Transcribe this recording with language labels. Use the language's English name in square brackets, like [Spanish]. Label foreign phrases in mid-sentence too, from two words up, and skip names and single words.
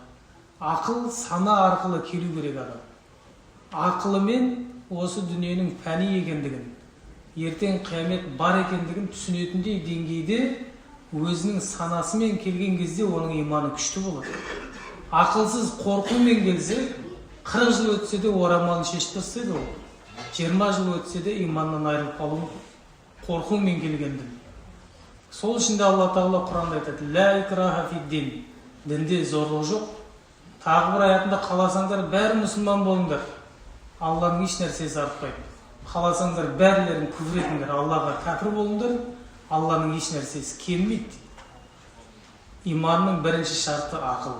[Kazakh] Ақыл сана арқылы келу керек адам. Ақылымен осы дүниенің пәни екендігін, ертең қиямет бар екендігін түсінетіндей деңгейде өзінің санасымен келген кезде оның иманы күшті болады. Ақылсыз қорқумен келсе, 40 жыл өтсе де орамалын шешіп тастайды ол. 20 жыл өтсе де иманнан айырылып қалу қорқумен келгенді. Сол үшін де Алла тағала Құранда айтады: [Arabic] «لا إكراه في الدين». [Kazakh] Дінде зорлық жоқ. Тағы бір аятында қаласаңдар бәрі мұсылман болыңдар. Алланың еш нәрсесі артпайды. Қаласаңдар бәрлерін күфір етіңдер, Аллаға кәпір болыңдар. Алланың еш нәрсесі кеммейді. Иманның бірінші шарты ақыл.